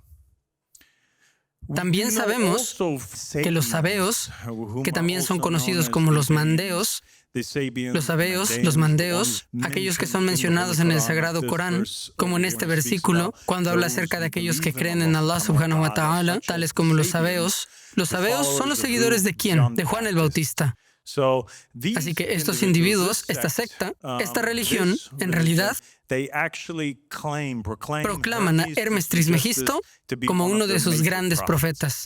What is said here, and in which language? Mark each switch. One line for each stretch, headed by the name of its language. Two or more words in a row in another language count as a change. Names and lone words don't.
Spanish: También sabemos que los sabeos, que también son conocidos como los mandeos, los sabeos, los mandeos, aquellos que son mencionados en el Sagrado Corán, como en este versículo, cuando habla acerca de aquellos que creen en
Arabic: الله سبحانه وتعالى,
Spanish: tales como los sabeos son los seguidores ¿de quién? De Juan el Bautista. Así que estos individuos, esta secta, esta religión, en realidad, proclaman a Hermes Trismegisto como uno de sus grandes profetas.